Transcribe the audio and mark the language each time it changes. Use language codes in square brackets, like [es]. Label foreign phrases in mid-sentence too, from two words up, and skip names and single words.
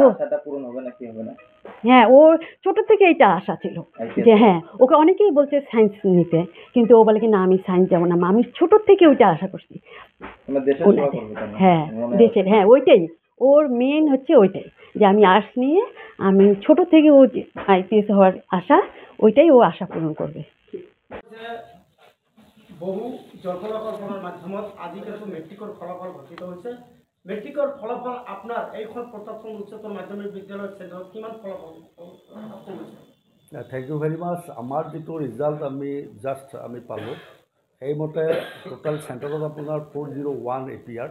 [bn] হ্যাঁ, ওর ছোটো থেকে এইটা আশা ছিল যে হ্যাঁ, ওকে অনেকেই বলছে সায়েন্স নিতে, কিন্তু ও বলে কি না, আমি সায়েন্স যাবো না, আমি ছোটোর থেকে ওইটা আশা করছি। হ্যাঁ, দেশের, হ্যাঁ, ওইটাই ওর মেন হচ্ছে, ওইটাই যে আমি আর্টস নিয়ে, আমি ছোটো থেকে ও IPS হওয়ার আশা, ওইটাই ও আশা পূরণ করবে। [as] বহু জল্পনা-কল্পনাৰ মাধ্যমত আজি কিন্তু মেট্ৰিকৰ ফলাফল ঘোষিত হৈছে। মেট্ৰিকৰ ফলাফল আপোনাৰ এইখন প্ৰতাপচন্দ্ৰ উচ্চতৰ মাধ্যমিক বিদ্যালয় চেণ্টাৰত কিমান ফলাফল হৈছে? [en] Thank you very much. [as] আমাৰ যিটো ৰিজাল্ট আমি পালোঁ, সেইমতে টোটেল চেণ্টাৰত আপোনাৰ 401 APR।